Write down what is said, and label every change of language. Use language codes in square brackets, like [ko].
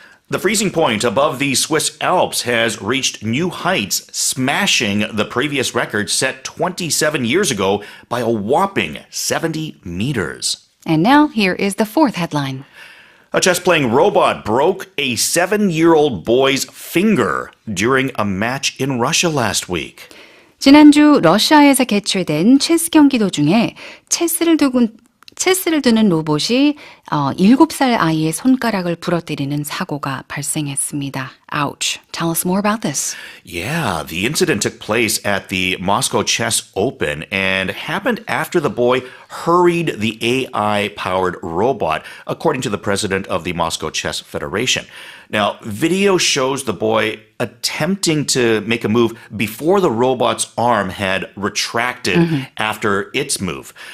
[en] The freezing point above the Swiss Alps has reached new heights, smashing the previous record set 27 years ago by a whopping 70 meters. And now here is the fourth headline. A chess-playing robot broke a 7-year-old boy's finger during a match in Russia last week. [ko] 지난주 러시아에서 개최된 체스 경기 도중에 체스를 두는 로봇이 7살 아이의 손가락을 부러뜨리는 사고가 발생했습니다. [en] Ouch. Tell us more about this. Yeah, the incident took place at the Moscow Chess Open and happened after the boy hurried the AI-powered robot, according to the president of the Moscow Chess Federation. Now, video shows the boy attempting to make a move before the robot's arm had retracted after its move.